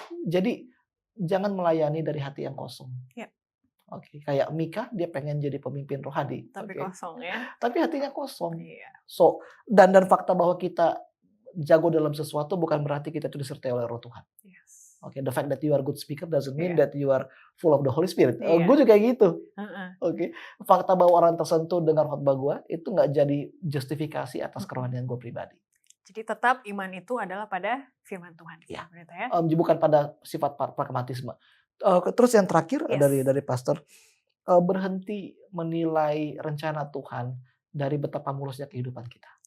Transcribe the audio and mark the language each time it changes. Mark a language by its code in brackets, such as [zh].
[id] Jadi jangan melayani dari hati yang kosong. Iya. Oke, kayak Mika dia pengen jadi pemimpin rohani. Tapi Oke. kosong ya. Tapi hatinya kosong. Iya. So, dan fakta bahwa kita jago dalam sesuatu bukan berarti kita itu disertai oleh Roh Tuhan. [en] Yes. Oke, the fact that you are good speaker doesn't mean [id] Iya. [en] that you are full of the Holy Spirit. [id] Iya. Gue juga kayak gitu. Heeh. Oke, fakta bahwa orang tersentuh dengan khotbah gue itu nggak jadi justifikasi atas kerohanian gue pribadi. Jadi tetap iman itu adalah pada firman Tuhan. Iya. Pendeta ya. Bukan pada sifat pragmatisme. Terus yang terakhir [en] Yes. [id] dari pastor, berhenti menilai rencana Tuhan dari betapa mulusnya kehidupan kita.